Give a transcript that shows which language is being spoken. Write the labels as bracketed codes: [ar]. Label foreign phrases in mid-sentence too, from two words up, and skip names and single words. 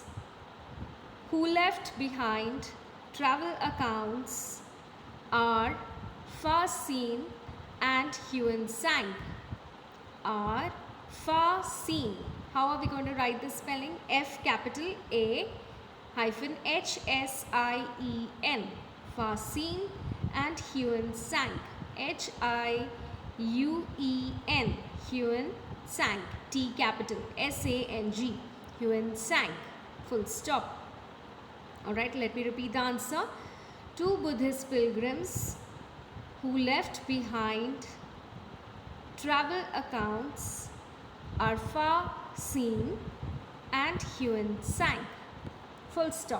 [en] Who left behind travel accounts are Fa-Sien and Huan Sang. Are Fa-Sien. How are we going to write the spelling? F capital A hyphen HSIEN. Fa-Sien and Huan Sang. HIUEN. Huan Sang. T capital SANG. Huan Sang. Full stop. Alright, let me repeat the answer. 2 Buddhist pilgrims who left behind travel accounts are Fa-Sien and Huan Sang.